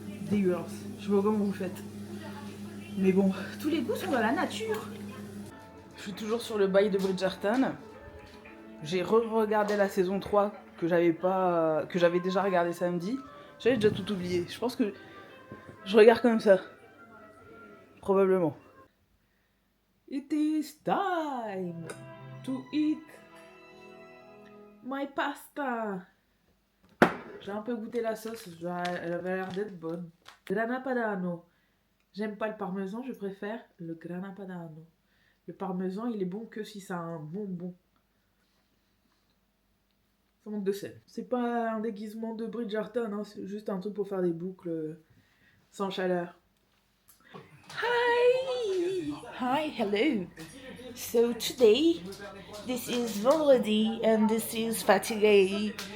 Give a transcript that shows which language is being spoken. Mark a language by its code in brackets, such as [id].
[fr] Dégueulasse. Je sais pas comment vous faites. Mais bon, tous les goûts sont dans la nature. Je suis toujours sur le bail de Bridgerton. J'ai re-regardé la saison 3 que j'avais déjà regardé samedi. J'avais déjà tout oublié. Je pense que je regarde comme ça. Probablement. [en] It is time to eat my pasta. [fr] J'ai un peu goûté la sauce, elle avait l'air d'être bonne. Grana Padano. J'aime pas le parmesan, je préfère le Grana Padano. Le parmesan, il est bon que si ça a un bonbon. Ça manque de sel. C'est pas un déguisement de Bridgerton, hein, c'est juste un truc pour faire des boucles sans chaleur. [en] Hi! Hi, hello. So today, this is [fr] vendredi [en] and this is [fr] fatigué.